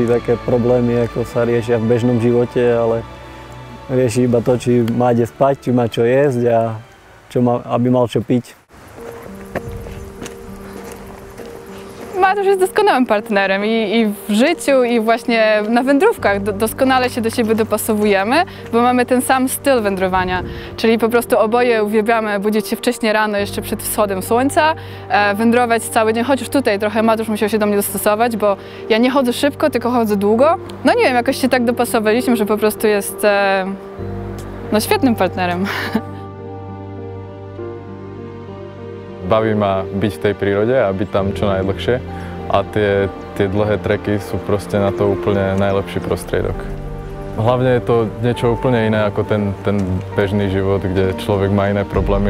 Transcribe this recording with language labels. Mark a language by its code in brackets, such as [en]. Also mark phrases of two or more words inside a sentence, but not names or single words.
[sk] také problémy, ako sa riešia v bežnom živote, ale rieši iba to, či má kde spať, či má čo jesť a aby mal čo piť. [pl] Matusz jest doskonałym partnerem i w życiu, i właśnie na wędrówkach doskonale się do siebie dopasowujemy, bo mamy ten sam styl wędrowania, czyli po prostu oboje uwielbiamy budzić się wcześnie rano, jeszcze przed wschodem słońca, wędrować cały dzień, chociaż tutaj trochę Matusz musiał się do mnie dostosować, bo ja nie chodzę szybko, tylko chodzę długo. No nie wiem, jakoś się tak dopasowaliśmy, że po prostu jest no, świetnym partnerem. [sk] Baví ma byť v tej prírode a byť tam čo najdlhšie a tie dlhé treky sú proste na to úplne najlepší prostriedok. Hlavne je to niečo úplne iné ako ten bežný život, kde človek má iné problémy.